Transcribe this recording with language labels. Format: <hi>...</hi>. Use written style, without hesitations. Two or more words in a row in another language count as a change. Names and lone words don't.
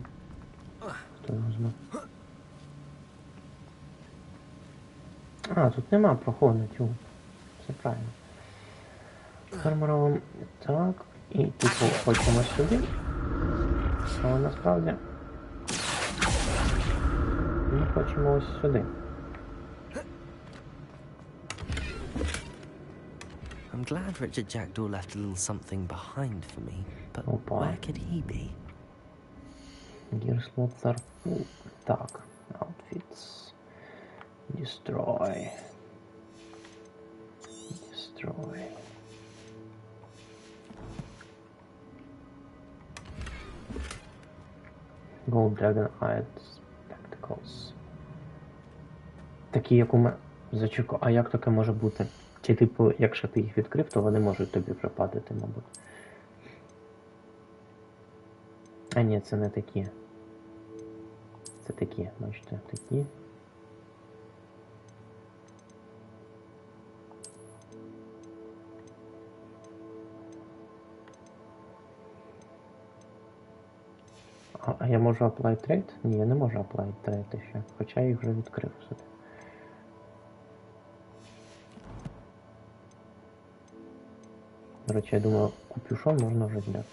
<uk>Хто його знає. А, тут нема проходу, тю. Все правильно. Тепер ми робимо так. І типу хочемо сюди. Але насправді ми хочемо ось сюди.</uk> <en>I'm glad Richard Jackdaw left a little something behind for me, but where could he be? Gear slots are full. Так, outfits. Destroy. Destroy. Gold Dragon Eyed Spectacles.</en> <uk>Такі, як у мене... Зачекай, а як таке може бути? Чи типу, якщо ти їх відкрив, то вони можуть тобі припадати, мабуть. А ні, це не такі. Це такі, бачите, такі. А я можу</uk> <en>apply trade?</en> <uk>Ні, я не можу</uk> <en>apply trade</en> <uk>ще, хоча я їх вже відкрив собі. До речі, я думаю, капюшон можна вже зняти.</uk>